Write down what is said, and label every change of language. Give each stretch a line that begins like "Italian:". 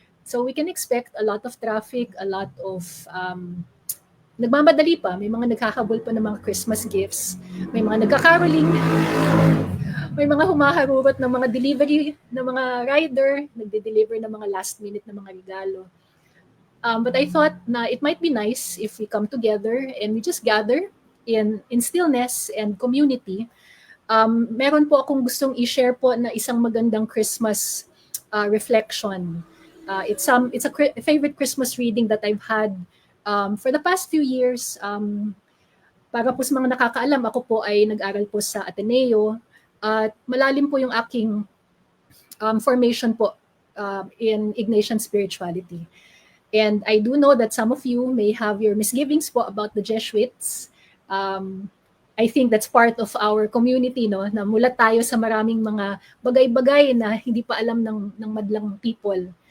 English: So we can expect a lot of
Filipino: traffic, a lot of nagmamadali pa, may mga nagkakabol pa ng mga Christmas gifts, may mga nagkakaroling, may mga humaharurot ng mga delivery ng mga rider, nagde-deliver ng mga last minute na mga regalo.
English: But I thought na it might be nice if we come together and we just gather in stillness and community.
Filipino: Meron po akong gustong i-share po na isang magandang Christmas reflection.
English: It's a favorite Christmas reading that I've had for the past few years.
Filipino: Para po sa mga nakakaalam, ako po ay nag-aral po sa Ateneo at malalim po yung aking formation po
English: in Ignatian spirituality. And I do know that some of you may have your misgivings po about the Jesuits. I think that's part of our community, no?
Filipino: Na mula tayo sa maraming mga bagay-bagay na hindi pa alam ng madlang people.